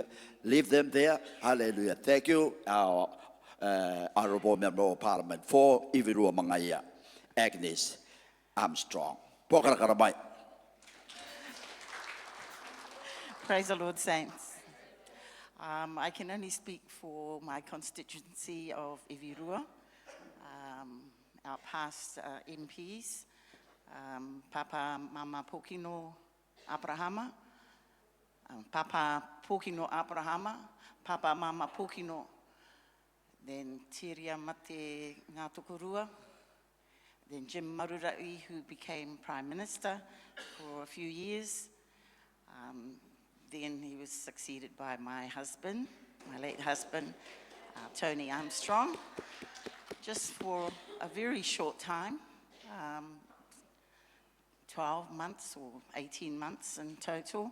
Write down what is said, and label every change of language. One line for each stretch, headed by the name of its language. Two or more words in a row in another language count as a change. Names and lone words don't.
English: Leave them there, hallelujah. Thank you, our Honorable Member of Parliament for Ivirua Mangaya, Agnes Armstrong. Praise the Lord, saints. I can only speak for my constituency of Ivirua, our past MPs, Papa Mama Pokino Abrahama, Papa Pokino Abrahama, Papa Mama Pokino, then Tiria Mate Ngātukurua, then Jim Marurai, who became Prime Minister for a few years. Then he was succeeded by my husband, my late husband, Tony Armstrong, just for a very short time, 12 months or 18 months in total.